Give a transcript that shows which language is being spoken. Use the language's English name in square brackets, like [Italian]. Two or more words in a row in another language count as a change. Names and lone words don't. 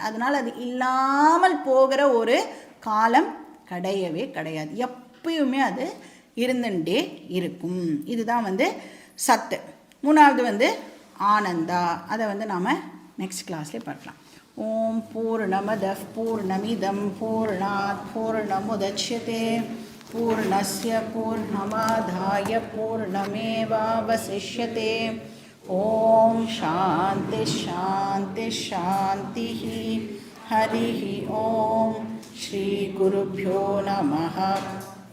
[Tamil] அதனால் அது இல்லாமல் போகிற ஒரு காலம் கிடையவே கிடையாது. எப்பயுமே அது இருந்துட்டே இருக்கும். இதுதான் வந்து சத்து. 3வது வந்து ஆனந்தா. அதை வந்து நாம் [English] next classலேயே [Tamil] பார்க்கலாம். [Sanskrit] ओम पूर्णमदः पूर्णमिदं पूर्णात् पूर्णमुदच्यते पूर्णस्य पूर्णमादाय पूर्णमेवावशिष्यते. ओम शान्ति शान्ति शान्ति. हरि ओम. श्री गुरुभ्यो नमः.